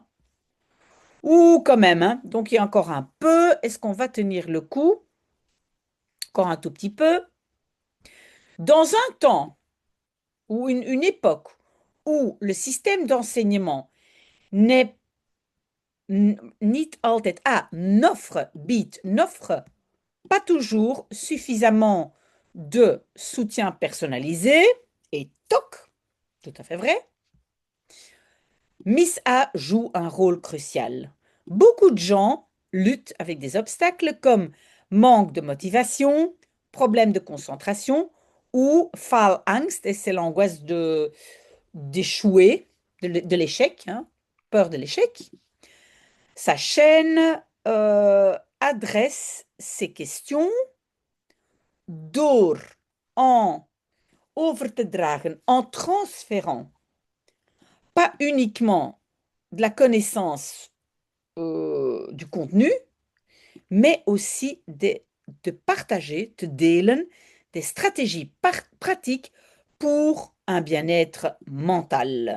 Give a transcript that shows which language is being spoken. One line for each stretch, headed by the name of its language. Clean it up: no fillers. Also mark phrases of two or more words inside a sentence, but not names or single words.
French: Ou quand même, hein. Donc, il y a encore un peu. Est-ce qu'on va tenir le coup? Encore un tout petit peu. Dans un temps ou une époque où le système d'enseignement n'est
Dutch: niet altijd,
French: n'offre pas toujours suffisamment de soutien personnalisé, et toc, tout à fait vrai, Miss A joue un rôle crucial. Beaucoup de gens luttent avec des obstacles comme manque de motivation, problème de concentration ou faalangst, et c'est l'angoisse d'échouer, de l'échec, hein, peur de l'échec. Sa chaîne adresse ces questions
Dutch: door en over te dragen,
French: en transférant pas uniquement de la connaissance du contenu, mais aussi de partager, de delen, des stratégies pratiques pour un bien-être mental.